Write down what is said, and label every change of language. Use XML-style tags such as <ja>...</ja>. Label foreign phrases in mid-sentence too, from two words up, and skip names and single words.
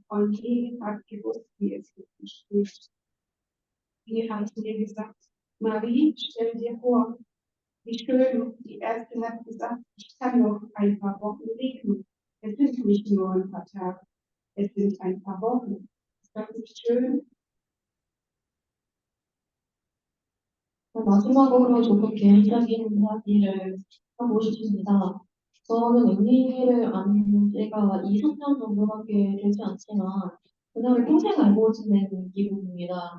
<de>Und die hat gewusst, wie es wirklich steht. Die hat mir gesagt, Marie, stell dir vor, wie schön. Die Ärztin hat gesagt, ich kann noch ein paar Wochen leben. Es sind nicht nur ein paar Tage, es sind ein paar Wochen. Das ist schön.</de> <ko>마지막으로 조금 개인적인 이야기를 하고 싶습니다. 저는 은희를 아는 지가 2, 3년 정도밖에 되지 않지만 그녀를 평생 알고 지낸 기분입니다.</ko>